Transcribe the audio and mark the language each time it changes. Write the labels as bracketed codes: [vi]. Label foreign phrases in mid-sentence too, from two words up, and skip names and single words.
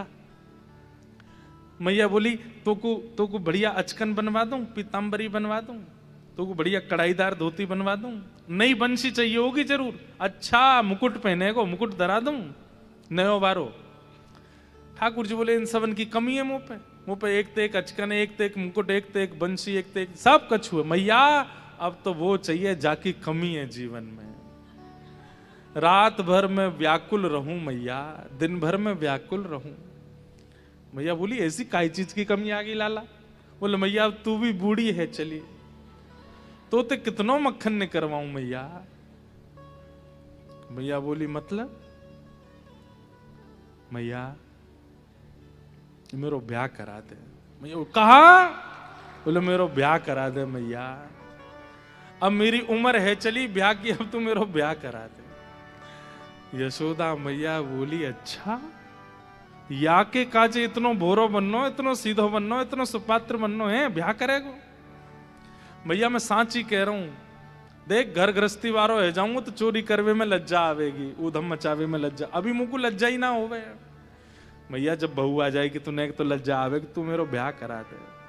[bra] मैया बोली तो को बढ़िया अचकन बनवा दूं, पीतांबरी बनवा दूं, तो को बढ़िया कढ़ाईदार धोती बनवा दूं, नई बंसी चाहिए होगी जरूर, अच्छा मुकुट पहने को मुकुट धरा दूं नयो बारो। ठाकुर जी बोले इन सबन की कमी है मुंह पे एक ते एक अचकन, एक ते एक मुकुट, एक ते एक बंसी, एक ते एक सब कछु है। मैया अब तो वो चाहिए जाकी कमी है जीवन में। रात भर मैं व्याकुल रहूं मैया, दिन भर में व्याकुल रहूं। मैया बोली ऐसी काई चीज की कमी आ गई लाला। बोले मैया अब तू भी बूढ़ी है, चली तो ते कितनों मक्खन ने करवाऊं मैया। मैया बोली मतलब। मैया मेरो ब्याह करा दे। मैया कहा? बोले मेरो ब्याह करा दे मैया, अब मेरी उम्र है चली ब्याह की, अब तू मेरो ब्याह करा दे। यशोदा मैया बोली अच्छा या के काजे इतनो भोरो बननो, इतनो सीधो बननो, इतनो सुपात्र बननो है, ब्याह करेगो। मैया मैं सांची कह रहा हूं, देख घर गृहस्थी वारो है जाऊंगा तो चोरी करवे में लज्जा आवेगी, ऊधम मचावे में लज्जा, अभी मुझको लज्जा ही ना होवे। मैया जब बहू आ जाएगी तूने तो लज्जा आवेगी, तू मेरो ब्याह करा दे।